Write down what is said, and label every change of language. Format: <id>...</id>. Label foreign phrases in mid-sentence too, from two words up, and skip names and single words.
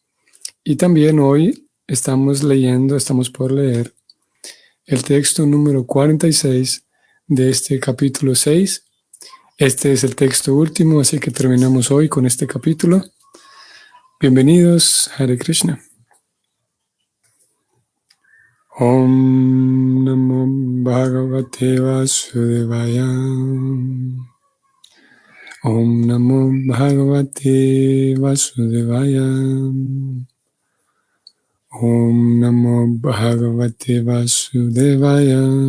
<es>Y también hoy estamos por leer el texto número 46 de este capítulo 6. Este es el texto último, así que terminamos hoy con este capítulo. Bienvenidos,</es> <sa>Hare Krishna. Om Namo Bhagavate Vasudevaya. Om Namo Bhagavate Vasudevaya. Om Namo Bhagavate Vasudevaya.</sa>